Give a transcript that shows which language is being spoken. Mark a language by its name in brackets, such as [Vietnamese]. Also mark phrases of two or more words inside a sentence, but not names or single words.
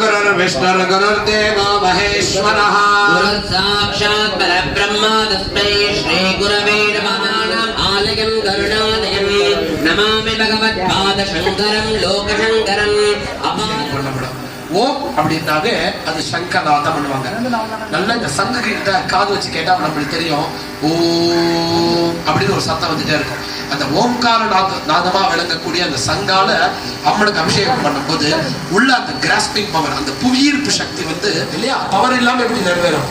[Sanskrit] गुरुर्विष्णुर्गुरुर्देवो महेश्वरः गुरुसाक्षात् परब्रह्म तस्मै श्री गुरवे नमः आलयं करुणालयं नमामि भगवत्पादशङ्करं लोकशङ्करम् [Tamil] ஓம் அப்படின்னாவே அது சங்கராத பண்ணுவாங்க. நல்ல இந்த சங்க கிட்ட காது வச்சு கேட்டா நம்மளுக்கு தெரியும் ஓம் அப்படின்னு ஒரு சத்தம் வந்துட்டே இருக்கும். அந்த ஓம்கார நாதமா விளங்கக்கூடிய அந்த சங்கால அம்மனுக்கு அபிஷேகம் பண்ணும்போது உள்ள அந்த [English] grasping power, [Tamil] அந்த புவியீர்ப்பு சக்தி வந்து இல்லையா, பவர் இல்லாம எப்படி நிறைவேறும்?